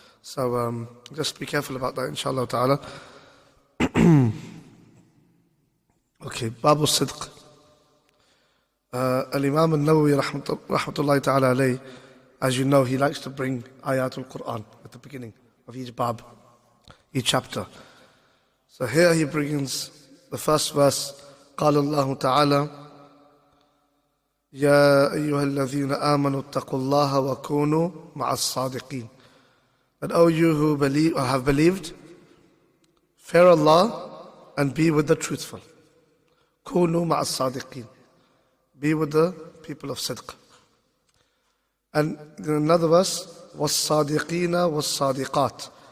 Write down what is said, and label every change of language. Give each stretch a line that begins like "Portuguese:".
English: So just be careful about that, inshallah ta'ala. Okay, Babu Sidq. Al-Imam al-Nawawi
Arabic: rahmatullahi ta'ala alayhi,
English: as you know, he likes to bring ayatul Quran at the beginning of each bab, each chapter. So here he brings the first verse.
Arabic: قال الله تعالى يا أيها الذين آمنوا اتقوا الله وكونوا مع الصادقين.
English: That O you who believe or have believed, fear Allah and be with the truthful.
Arabic: كونوا مع الصادقين.
English: Be with the people of Sidq. And in another verse,
Arabic: وَالصَّادِقِينَ وَالصَّادِقَاتِ.